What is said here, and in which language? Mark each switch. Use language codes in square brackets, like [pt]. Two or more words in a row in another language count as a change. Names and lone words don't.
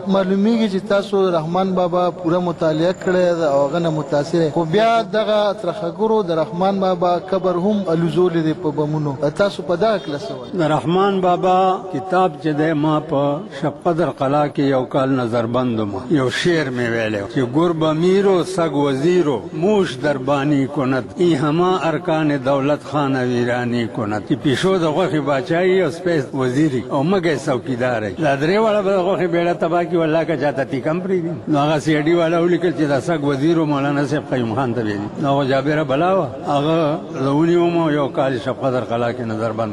[ps] معلومیږي چې تاسو رحمان بابا پوره مطالعه کړې ده او هغه نه متاثر خو بیا دغه ترخګرو د رحمان بابا قبر هم الوزولې دی په بمونو. تاسو په دغه کله څه وایي؟ د رحمان بابا کتاب چې دی ما په شب قدر قلا کې یو کال نظربند وم. یو شعر مې ویلی چې [fa] گرب امیرو سگ وزیرو موش دربانی کند ای هما ارکان دولت خان ویرانی کند. [ps] چې پیشو د غوښې باچایي او سپی وزیري او مګی څوکیداری. دا 3 واړه به د غوښې بیړه تباه کړي والله که چاته تیکم پرېږدي. نو هغه سی ډي والا ولیکل چې دا [fa] سګ وزیر [ps] و مولانا صاحب قیوم خان ته ویلي. نو هغه جابره بلا وه هغه زه ونیوم او یو کال شب قدر قلا کې نظربند.